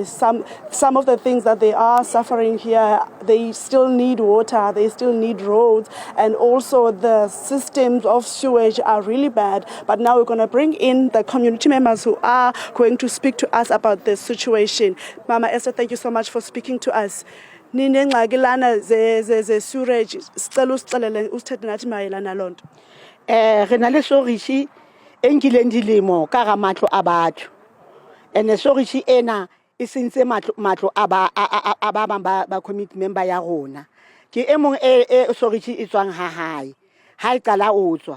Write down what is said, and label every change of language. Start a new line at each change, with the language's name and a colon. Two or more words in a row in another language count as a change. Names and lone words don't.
English: Some of the things that they are suffering here, they still need water, they still need roads, and also the systems of sewage are really bad. But now we're going to bring in the community members who are going to speak to us about this situation. Mama Esther, thank you so much for speaking to us.
Xhosa: Nine ngxaki lana ze sewage sicela usixelele usithethe nathi mayelana lonto.
Southern Sotho: Re na le sewage enkileng dilemo ka ga matlo a batho. Ene sewage ena e sentse matlo a ba
English: committee member
Southern Sotho: ya rona. Ke e mong e sewage e tswang ha hae. Ha e qala o tswa.